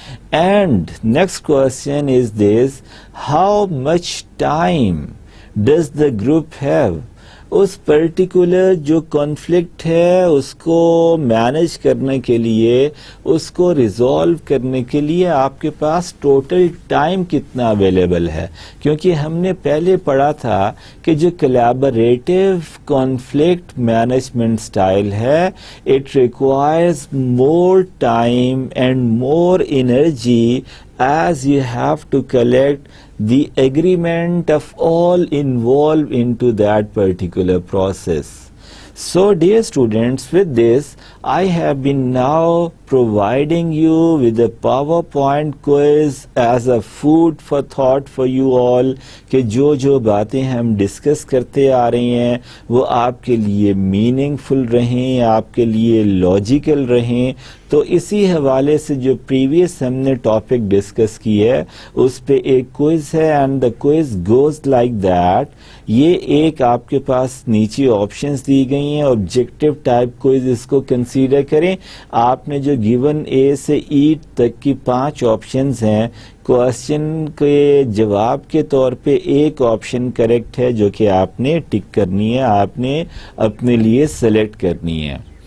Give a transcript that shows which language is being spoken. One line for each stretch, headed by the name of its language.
English: And next question is this: how much time does the group have?
Urdu: اس particular جو conflict ہے اس کو manage کرنے کے لیے، اس کو ریزالو کرنے کے لیے آپ کے پاس ٹوٹل ٹائم کتنا اویلیبل ہے؟ کیونکہ ہم نے پہلے پڑھا تھا کہ جو کولیبریٹیو کانفلکٹ مینجمنٹ سٹائل ہے،
English: It requires more time and more energy as you have to collect the agreement of all involved into that particular process. So dear students, with this I have been now providing you with a PowerPoint quiz as a food for thought for you all
Urdu: کہ جو باتیں ہم discuss کرتے آ رہی ہیں وہ آپ کے لیے میننگ فل رہیں، آپ کے لیے لاجیکل رہیں. تو اسی حوالے سے جو پریویس ہم نے ٹاپک ڈسکس کی ہے اس پہ ایک کوئز ہے،
English: And the quiz goes like that.
Urdu: یہ ایک آپ کے پاس نیچے آپشنز دی گئی ہیں، آبجیکٹو ٹائپ کوئز اس کو کنسیڈر کریں. آپ نے جو گیون اے سے ای تک کی 5 آپشنز ہیں، کوشچن کے جواب کے طور پہ ایک آپشن کریکٹ ہے جو کہ آپ نے ٹک کرنی ہے، آپ نے اپنے لیے سلیکٹ کرنی ہے.